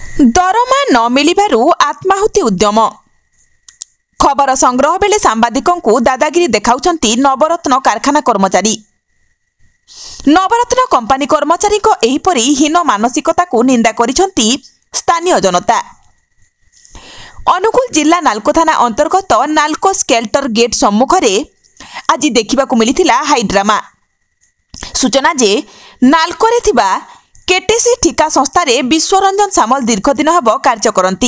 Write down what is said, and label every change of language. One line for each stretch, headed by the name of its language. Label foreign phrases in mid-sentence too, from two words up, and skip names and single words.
Odia: ଦରମା ନ ମିଳିବାରୁ ଆତ୍ମାହୁତି ଉଦ୍ୟମ। ଖବର ସଂଗ୍ରହ ବେଳେ ସାମ୍ବାଦିକଙ୍କୁ ଦାଦାଗିରି ଦେଖାଉଛନ୍ତି ନବରତ୍ନ କାରଖାନା କର୍ମଚାରୀ। ନବରତ୍ନ କମ୍ପାନୀ କର୍ମଚାରୀ ଙ୍କ ଏହିପରି ହୀନ ମାନସିକତା କୁ ନିନ୍ଦା କରିଛନ୍ତି ସ୍ଥାନୀୟ ଜନତା। ଅନୁଗୁଳ ଜିଲ୍ଲା ନାଲକୋ ଥାନା ଅନ୍ତର୍ଗତ ନାଲକୋ
English: smelter gate
Odia: ସମ୍ମୁଖରେ ଆଜି ଦେଖିବାକୁ ମିଳିଥିଲା
English: high drama.
Odia: ସୂଚନା ଯେ ନାଲକୋରେ ଥିବା କେଟିସି ଠିକା ସଂସ୍ଥାର ବିଶ୍ୱରଞ୍ଜନ ସାମଲ ଦୀର୍ଘ ଦିନ ହବ କାର୍ଯ୍ୟ କରନ୍ତି।